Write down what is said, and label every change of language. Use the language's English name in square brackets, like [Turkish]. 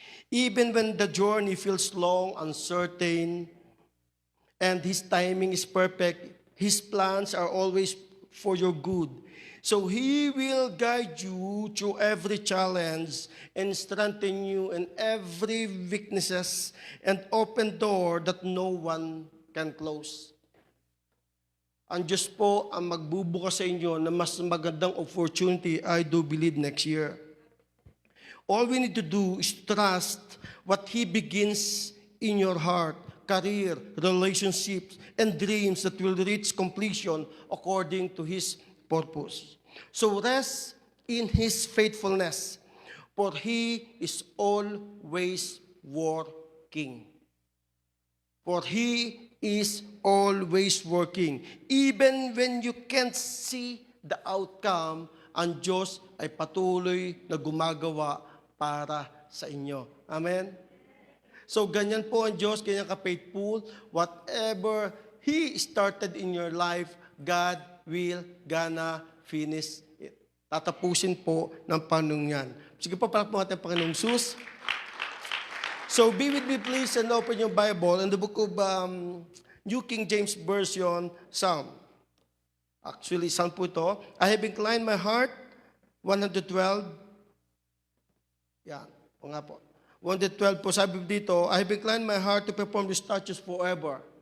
[English] Even when the journey feels long, uncertain, and His timing is perfect, His plans are always for your good. So He will guide you through every challenge and strengthen you in every weaknesses and open door that no one can close. [Filipino] Ang Diyos po ang magbubukas sa inyo na mas magandang opportunity, [English] I do believe, next year. All we need to do is trust what He begins in your heart, career, relationships, and dreams that will reach completion according to His purpose. So rest in His faithfulness, for He is always working. For He is always working. Even when you can't see the outcome, [Filipino] ang Diyos ay patuloy na gumagawa para sa inyo. Amen? So ganyan po ang Diyos, ganyan ka-faithful. [English] Whatever He started in your life, God will gonna finish it. [Filipino] Tatapusin po ng Panginoon yan. Sige po, palakpakan natin ang Panginoong Jesus. [English] So be with me please and open your Bible in the book of New King James Version, Psalm. Actually, Psalm [Filipino] po ito. [English] I have inclined my heart, 112. [Filipino] Yan, o nga po. [English] 112 po, [Filipino] sabi dito, [English] I have inclined my heart to perform the statutes forever.